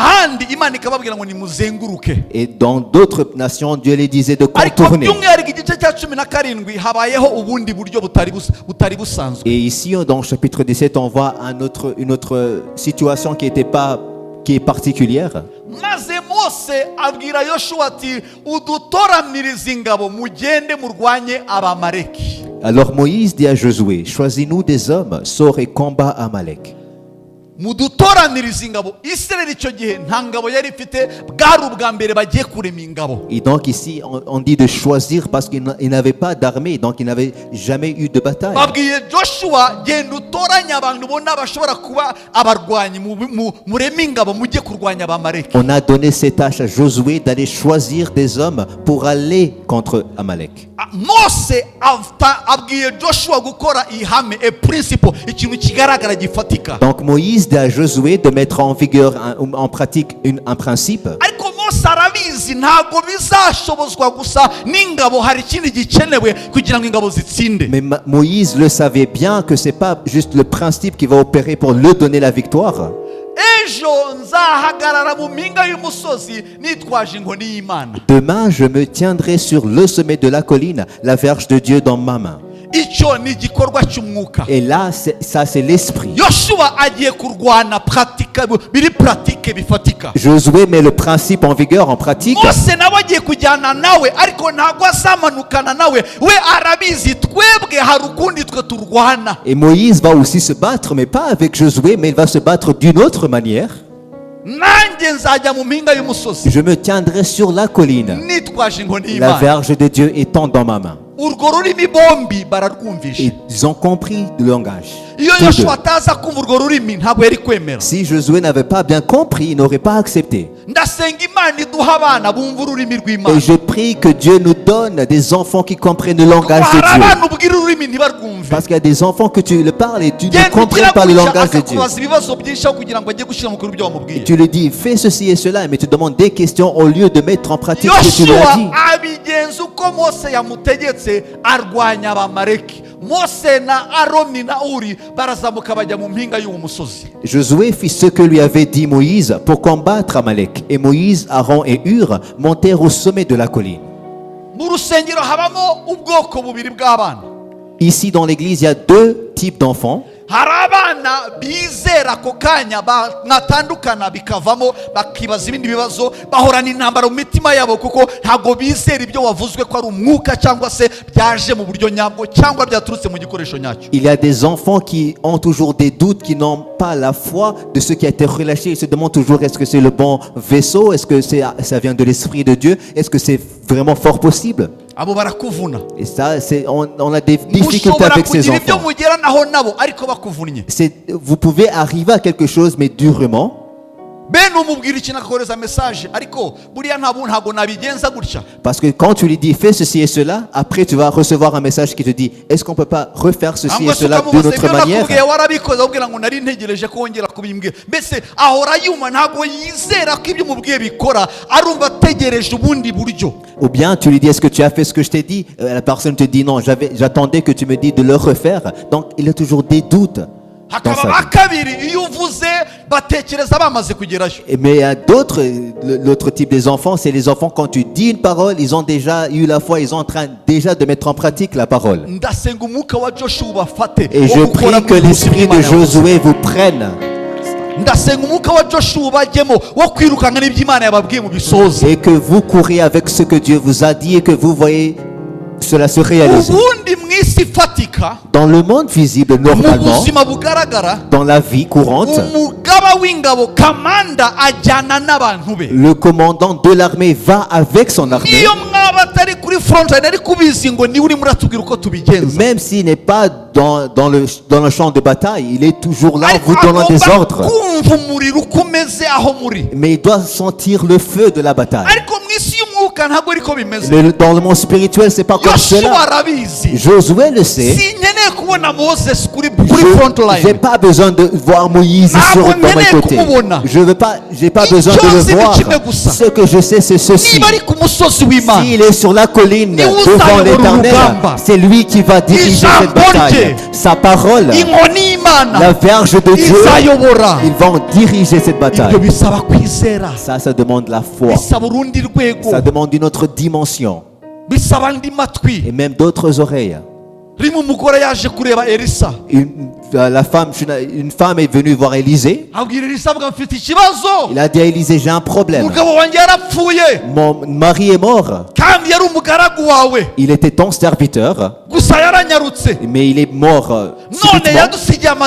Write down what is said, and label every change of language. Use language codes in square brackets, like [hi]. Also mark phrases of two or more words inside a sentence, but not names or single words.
[fr] Et dans d'autres nations, Dieu les disait de contourner. Et ici, dans le chapitre 17, on voit une autre situation qui est particulière. [rw] Mose abwira Yoshua ati udutoranirize ingabo mugende murwanye Abamaleki. [fr] Alors Moïse dit à Josué, choisis-nous des hommes, sors et combat Amalek. [rw] mudutoraniriza ingabo. Isirayeli icyo gihe nta ngabo yari ifite, bwari ubwa mbere bagiye kurema ingabo. [fr] Et donc ici on dit de choisir parce qu'il n'avait pas d'armée, donc il n'avait jamais eu de bataille. [rw] babwiye Joshua genda utoranye abantu ubona bashobora kuba abarwanyi mureme ingabo mujye kurwanya Abamaleki. [fr] On a donné cette tâche à Josué d'aller choisir des hommes pour aller contre Amalek. [rw] Mose abwiye Joshua gukora ihame, [en] a principle, [rw] ikintu kigaragara gifatika. [fr] Donc Moïse dit à Josué de mettre en vigueur, en pratique un principe. [rw] ariko Mose arabizi ntabwo bizashobozwa gusa n'ingabo, hari ikindi gikenewe kugira ngo ingabo zitsinde. [fr] Mais Moïse le savait bien que c'est pas juste le principe qui va opérer pour lui donner la victoire. [rw] Ejo nzahagarara mu mpinga y'umusozi nitwaje inkoni y'Imana. [fr] Demain, je me tiendrai sur le sommet de la colline, la verge de Dieu dans ma main. [rw] Icyo ni igikorwa cy'umwuka. [fr] Et là, ça c'est l'esprit. [rw] Yoshua agiye kurwana pratika, biri pratique bifatika. [fr] Josué met le principe en vigueur, en pratique. [rw] Mose nawe agiye kujyana nawe, ariko ntabwo azamanukana nawe, we arabizi twebwe hari ukundi twe turwana. [fr] Et Moïse va aussi se battre, mais pas avec Josué, mais il va se battre d'une autre manière. [rw] Nanjye nzajya mu mpinga y'umusozi [fr] Je me tiendrai sur la colline, [rw] nitwaje inkoni [fr] la [rw] y'Imana. [fr] verge de Dieu étant dans ma main. [rw] Urwo rurimi bombi bararwumvisha. [fr] Ils ont compris le langage. [rw] Iyo [fr] Tous [rw] Yoshua [fr] deux. [rw] ataza kumva urwo rurimi ntabwo yari kwemera. [fr] Si Josué n'avait pas bien compris, il n'aurait pas accepté. [rw] Ndasenga Imana iduha abana bumva ururimi rw'Imana. [fr] Et je prie que Dieu nous donne des enfants qui comprennent le langage de [rw] hari [fr] Dieu. [rw] abana ubwira ururimi ntibarwumve. [fr] Parce qu'il y a des enfants que tu le parles et tu ne [rw] Genda [fr] comprends [rw] ugira [fr] pas le [rw] gutya [fr] langage de Dieu. [rw] akakubaza ibibazo byinshi aho kugira ngo ajye gushyira mu bikorwa ibyo [fr] Et [rw] wamubwiye. [fr] tu lui dis, fais ceci et cela, mais tu demandes des questions au lieu de mettre en pratique ce que tu lui as [rw] Yoshua [fr] dit. [rw] abigenza uko Mose yamutegetse arwanya Abamaleki. Mose na Aroni na Uri barazamuka bajya mu mpinga y'uwo musozi. [fr] Josué fit ce que lui avait dit Moïse pour combattre Amalek. Et Moïse, Aaron et Hur montèrent au sommet de la colline. [rw] Mu rusengero habamo ubwoko bubiri bw'abana. [fr] Ici, dans l'église, il y a deux types d'enfants. [rw] Hari abana bizera ako kanya mwatandukana bikavamo bakibaza ibindi bibazo, bahorana intambara mu mitima yabo kuko ntabwo bizera ibyo wavuzwe ko ari umwuka cyangwa se byaje mu buryo nyabwo cyangwa byaturutse mu gikoresho nyacyo. [fr] Il y a des enfants qui ont toujours des doutes, qui n'ont pas la foi de ce qui a été relâché. Ils se demandent toujours, est-ce que c'est le bon vaisseau? Est-ce que ça vient de l'Esprit de Dieu? Est-ce que c'est vraiment fort possible? [rw] Abo barakuvuna. [fr] Et ça, on a des difficultés avec ces [rw] kugira ibyo [fr] enfants. [rw] mugeranaho nabo ariko bakuvunnye. [fr] Vous pouvez arriver à quelque chose, mais durement. [rw] Bene umubwira ikintu akakohereza message ariko buriya ntabwo nabigenza gutya. [fr] Parce que quand tu lui dis fais ceci et cela, après tu vas recevoir un message qui te dit est-ce qu'on peut pas refaire ceci et cela d'une autre manière? [rw] warabikoze ubwira ngo nari ntegereje ko wongera kubimbwira. Mbese ahora yuma ntabwo yizera ko ibyo mubwiye bikora, arumva ategereje ubundi buryo. [fr] Ou bien tu lui dis est-ce que tu as fait ce que je t'ai dit? La personne te dit non, j'attendais que tu me dises de le refaire. Donc il a toujours des doutes. [rw] Hakaba bakabiri iyo uvuze batekereza bamaze kugerayo. [fr] Mais il y a d'autres, l'autre type des enfants, c'est les enfants quand tu dis une parole, ils ont déjà eu la foi, ils sont en train déjà de mettre en pratique la parole. [rw] Ndasenga umwuka wa Joshua ubafate. [fr] Et je prie que l'esprit de Josué vous prenne. [rw] Ndasenga umwuka wa Joshua ubajyemo wo kwirukanga n'iby'Imana yababwiye mu bisoze. [fr] Et que vous courez avec ce que Dieu vous a dit et que vous voyez cela se réaliser. [rw] Ubundi mwisi fatika, [fr] Dans le monde visible, [rw] mu [fr] normalement, [rw] buzima bugaragara, [fr] dans la vie courante, [rw] umugaba w'ingabo kamanda ajyana n'abantu be. [fr] le commandant de l'armée va avec son armée, [rw] Niyo mwaba atari kuri [en] front line [rw] ariko ubizi ngo niwe urimo uratubwira uko tubigenza. [fr] même s'il n'est pas dans le champ de bataille, il est toujours là [rw] Ariko [fr] vous donnant des [rw] agomba [fr] ordres. [rw] kumva umuriro uko umeze aho muri. [fr] Mais il doit sentir le feu de la bataille. [rw] Ariko mu isi y'umwuka ntabwo ariko bimeze. [fr] Mais dans le monde spirituel, c'est pas comme [rw] Yoshua [fr] cela. [rw] arabizi. [fr] Josué le sait. [rw] Sinkeneye kubona Moses kuri front [fr] J'ai [rw] line. [fr] pas besoin de voir Moïse sur dans mes côtés. J'ai pas besoin de le voir. Ce que je sais, c'est ceci. [rw] Niba ari ku musozi w'Imana, [fr] S'il est sur la colline devant l'Éternel, c'est lui qui va diriger cette bataille. Sa parole, [rw] inkoni y'Imana [fr] la verge de Dieu, [rw] izayobora. [fr] ils vont diriger cette [rw] Ibyo [fr] bataille. [rw] bisaba kwizera, [fr] Ça demande la foi. [rw] bisaba urundi rwego, [fr] Ça demande une autre dimension. [rw] bisaba andi matwi. [fr] Et même d'autres oreilles. [rw] Rimwe umugore yaje kureba Elisa. [fr] Une une femme est venue voir Élisée. Il a dit à Élisée, j'ai un problème. Mon mari est mort. Il était ton serviteur, mais il est mort subitement.